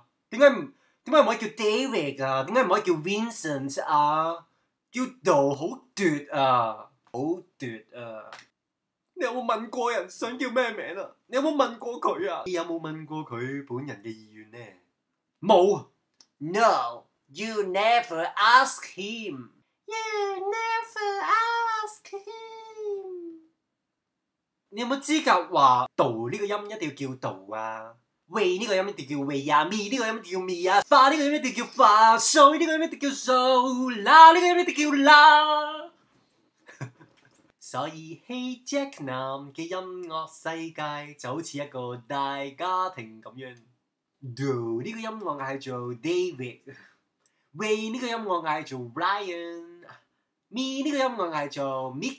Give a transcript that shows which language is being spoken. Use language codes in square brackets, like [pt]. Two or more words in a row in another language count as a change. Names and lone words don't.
[yue] 點解唔可以叫 David 啊？點解唔可以叫 Vincent 啊？叫道好奪啊，好奪啊！你有冇問過人想叫咩名啊？你有冇問過佢啊？你有冇問過佢本人嘅意願呢？ [en] 冇。No, you never ask him. You never ask him. [yue] 你有冇資格話道呢個音一定要叫道啊？喂呢個音一定要喂啊，咪呢個音一定要咪啊，發呢個音一定叫發，數呢個音一定叫數，啦呢個音一定叫啦。所以 Hey Jacknam 嘅音樂世界就好似一個大家庭咁樣。Do 呢個音樂嗌做 David， 喂呢個音樂嗌做 Ryan， 咪呢個音樂嗌做